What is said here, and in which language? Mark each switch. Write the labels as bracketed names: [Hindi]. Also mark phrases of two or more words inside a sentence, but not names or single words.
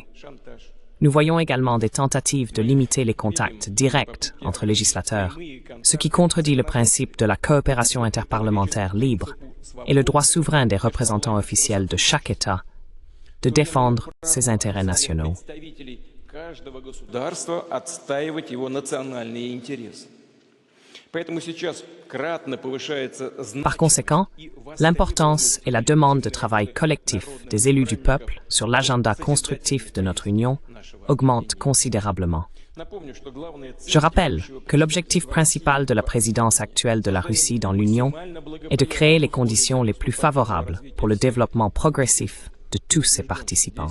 [French] Nous voyons également des tentatives de limiter les contacts directs entre législateurs, ce qui contredit le principe de la coopération interparlementaire libre et le droit souverain des représentants officiels de chaque État de défendre ses intérêts nationaux. [Russian] Каждого государства отстаивать его национальные интересы. Поэтому сейчас кратно повышается [French] Par conséquent, l'importance et la demande de travail collectif des élus du peuple sur l'agenda constructif de notre Union augmentent considérablement. Je rappelle que l'objectif principal de la présidence actuelle de la Russie dans l'Union est de créer les conditions les plus favorables pour le développement progressif de tous ses participants.